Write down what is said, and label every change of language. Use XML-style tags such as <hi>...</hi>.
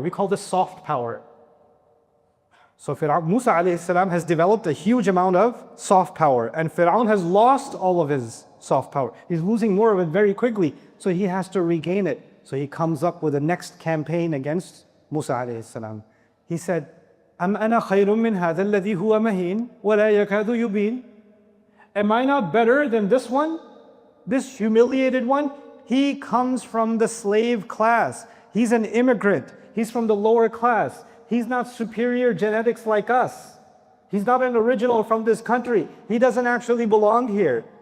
<en>We call this soft power. So Musa alayhi salam has developed a huge amount of soft power, and Fir'aun has lost all of his soft power. He's losing more of it very quickly, so he has to regain it. So he comes up with the next campaign against Musa alayhi salam. He said,</en> <ar>أَمْ أَنَا خَيْرٌ مِّنْ هَذَا الَّذِي هُوَ مَهِينٌ وَلَا يَكَادُ يُبِينٌ.</ar> <en>Am I not better than this one? This humiliated one? He comes from the slave class. He's an immigrant. He's from the lower class. He's not superior genetics like us. He's not an original from this country. He doesn't actually belong here.</en>